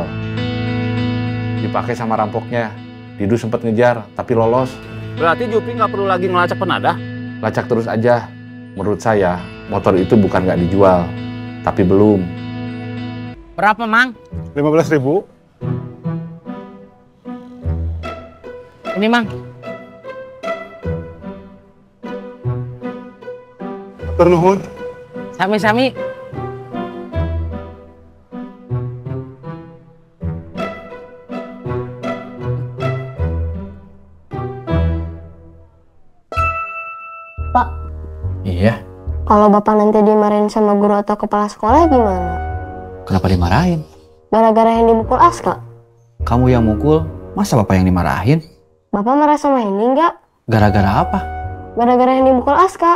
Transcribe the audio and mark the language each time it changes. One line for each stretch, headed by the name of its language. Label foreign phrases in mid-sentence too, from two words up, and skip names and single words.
Indonesian: Dipakai sama rampoknya. Didu sempat ngejar, tapi lolos. Berarti Jupri nggak perlu lagi ngelacak penadah? Lacak terus aja. Menurut saya, motor itu bukan nggak dijual, tapi belum. Berapa, Mang? 15.000. Ini, Mang.
Sundanese: Atur nuhun.
Indonesian: Sami-sami. Pak, Iya, kalau Bapak nanti dimarahin sama guru atau kepala sekolah gimana? kenapa dimarahin? Gara-gara yang dipukul Aska. Kamu yang mukul, masa bapak yang dimarahin? Bapak marah sama ini enggak? Gara-gara apa? Gara-gara yang dipukul Aska.